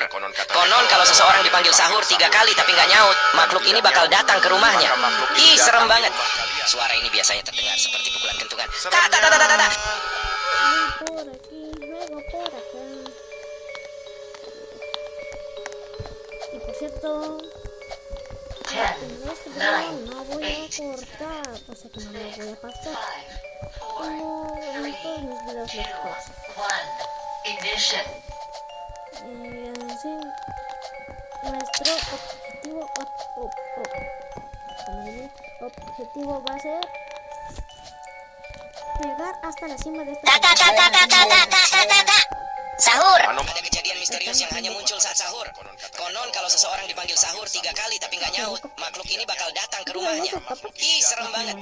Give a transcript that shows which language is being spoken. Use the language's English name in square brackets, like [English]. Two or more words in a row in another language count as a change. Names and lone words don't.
[Indonesian] Konon kalau seseorang dipanggil sahur 3 kali tapi nggak nyaut, makhluk ini bakal datang ke rumahnya. Ih, serem banget. Suara ini biasanya terdengar seperti pukulan kentungan. [Spanish] por aquí, luego por acá. Y por cierto, en este video no voy a cortar, o sea que no lo voy a pasar como en todos mis videos los paso. Así, nuestro objetivo va a ser llegar hasta la cima de esta. [Indonesian] Sahur, ada kejadian misterius yang hanya muncul saat sahur. Konon kalau seseorang dipanggil sahur 3 kali tapi nggak nyaut, makhluk ini bakal datang ke rumahnya. Ih, serem banget.